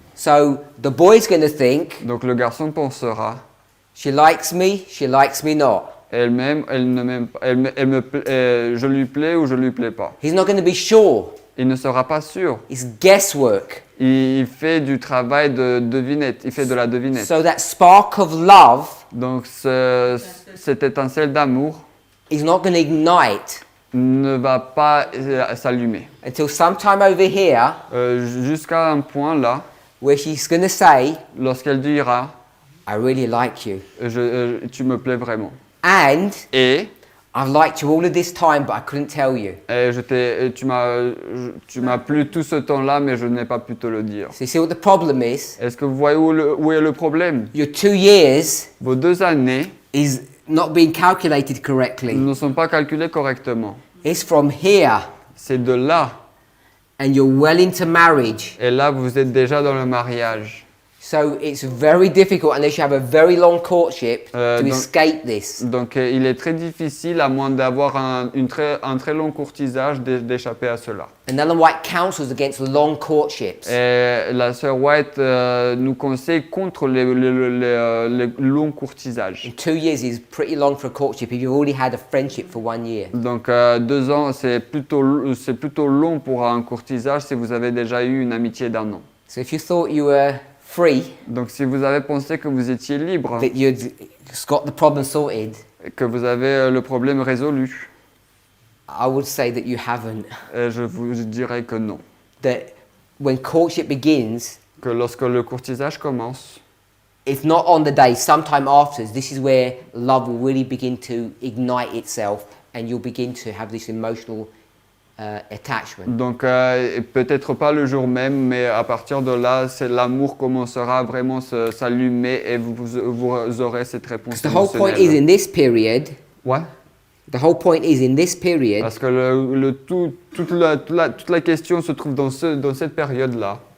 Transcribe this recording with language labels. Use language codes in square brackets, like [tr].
[en] So the boy's going to think, [fr] Donc le garçon pensera, [en] she likes me not. [fr] elle m'aime, elle ne m'aime pas, je lui plais ou je lui plais pas. [en] He's not going to be sure. [fr] Il ne sera pas sûr. [en] It's guesswork. [fr] Il fait du travail de devinette, il fait de la devinette. [en] So that spark of love [fr] Donc cette étincelle d'amour [en] is not going to ignite [fr] ne va pas s'allumer. [en] until sometime over here [fr] Jusqu'à un point là, [en] where she's going to say, [fr] lorsqu'elle dira, [en] I really like you. [fr] tu me plais vraiment. [en] And [fr] Et [en] I've liked you all of this time, but I couldn't tell you. [fr] tu m'as plu tout ce temps-là, mais je n'ai pas pu te le dire. [en] So you see what the problem is? [fr] Est-ce que vous voyez où est le problème? [en] Your 2 years [fr] Vos 2 années [en] is not being calculated correctly. [fr] ne sont pas calculées correctement. [en] It's from here, [fr] C'est de là. [en] and you're well into marriage, [fr] Et là, vous êtes déjà dans le mariage. [en] So it's very difficult unless you have a very long courtship to escape this. [fr] Donc il est très difficile, à moins d'avoir un très long courtisage, d'échapper à cela. [en] And Ellen White counsels against long courtships. [fr] Et la sœur White nous conseille contre les longs courtisages. [en] And 2 years is pretty long for a courtship if you've already had a friendship for 1 year. [fr] Donc 2 ans, c'est plutôt long pour un courtisage si vous avez déjà eu une amitié d'1 an. [en] So if you thought you were free, [fr] Donc si vous avez pensé que vous étiez libre, [en] that you'd got the problem sorted, [fr] que vous avez le problème résolu, [en] I would say that you haven't. [fr] je vous dirais que non. [en] That when courtship begins, [fr] Que lorsque le courtisage commence, [en] if not on the day, sometime after, this is where love will really begin to ignite itself and you'll begin to have this emotional attachment. [fr] donc peut-être pas le jour même, mais à partir de là, l'amour commencera vraiment à s'allumer et vous aurez cette réponse [en] The whole point is in this period. [fr] Ouais. [en] The whole point is in this period. [fr] Parce que toute la question se trouve dans cette période-là.